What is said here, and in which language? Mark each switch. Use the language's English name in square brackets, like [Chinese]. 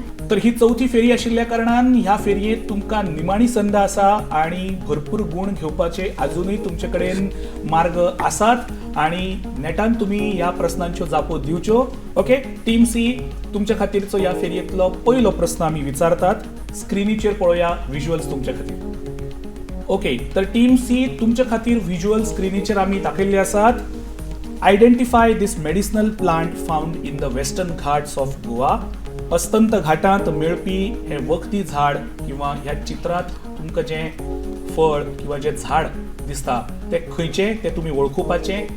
[Konkani] तर ही चौथी फेरी आशिल्ल्या कारणान ह्या फेरयेंत तुमकां निमाणी संद आसा. आणि भरपूर गुण घेवपाचे अजूनही तुमचे कडेन मार्ग आसात. आणि नेटान तुम्ही ह्या प्रश्नांच्यो जापो दिवच्यो. ओके. टीम सी तुमच्या खातीरचो ह्या फेरयेंतलो पयलो प्रश्न आमी विचारतात. स्क्रिनीचेर पळोवया व्हिज्युअल्स तुमच्या खातीर. ओके. तर टीम सी तुमच्या खातीर व्हिज्युअल स्क्रिनीचेर आमी दाखयल्ले आसात. [English] Identify this medicinal plant found in the Western Ghats of Goa. [Konkani] अस्तंत घाटांत मेळपी हे वखदी झाड किंवा ह्या चित्रांत तुमकां जें फळ किंवा जें झाड दिसता ते खंयचे ते तुम्ही वळखुपाचे.